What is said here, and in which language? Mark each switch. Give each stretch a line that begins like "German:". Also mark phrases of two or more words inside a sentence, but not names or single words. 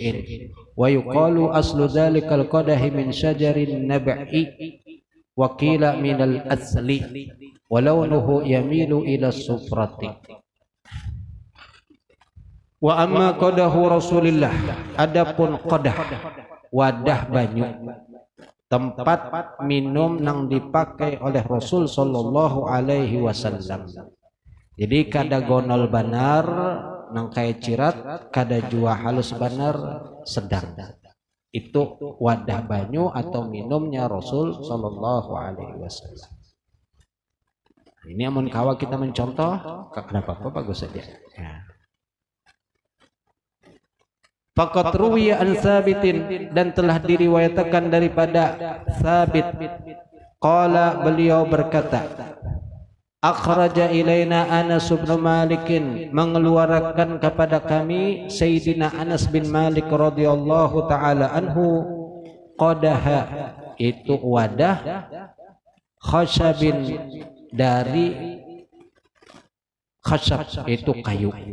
Arabic: ويقال أصل ذلك القدح من شجر النبع وقيل من الأثل ولونه يميل إلى الصفرة. وأما قدح رسول الله
Banjar: adapun qadah wadah banyu tempat minum yang dipakai oleh Rasul
Arabic: صلى الله عليه وسلم.
Banjar: Jadi kada gonol banar nang kaya cirat, kada jua halus banar sedang. Itu wadah banyu atau minumnya Rasul
Arabic: صلى الله عليه وسلم.
Banjar: Ini amun kawa kita mencontoh, kenapa apa bagus saja.
Arabic: Ya. فقد روي عن ثابت,
Indonesian: dan telah diriwayatkan daripada Sabit. Qala, beliau berkata,
Arabic: أخرج إلينا أنس بن مالك,
Indonesian: mengeluarkan kepada kami Sayyidina Anas bin Malik
Arabic: رضي الله تعالى عنه,
Indonesian: qadaha, itu wadah, khashabin, dari khashab, itu kayu.